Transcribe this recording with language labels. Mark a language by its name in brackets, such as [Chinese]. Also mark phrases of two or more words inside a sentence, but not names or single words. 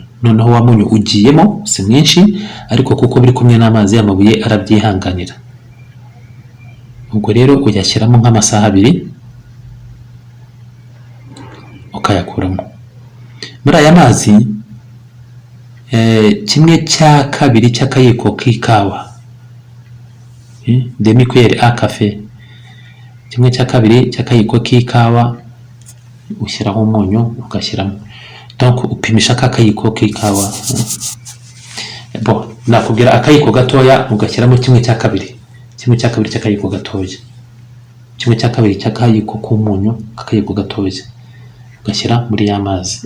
[Kinyarwanda] Noneho wa munyu ugiyemo si mwinshi, ariko kuko biri kumwe n'amazi y'amabuye arabyihanganira. Ubwo rero uyashyiramo nk'amasaha 2 ukayakuramo. Muri aya mazi 1/2 cy'akayiko k'ikawa, [French] demi cuillère à café, [Kinyarwanda] 1/2 cy'akayiko k'ikawa ushyiraho umunyu ugashyiramo. Donc upimisha akayiko k'ikawa. Nakubwira akayiko gatoya ugashyiramo 1/2 cy'akayiko gatoya, 1/2 cy'akayiko k'umunyu, akayiko gatoya ugashyira muri ya mazi.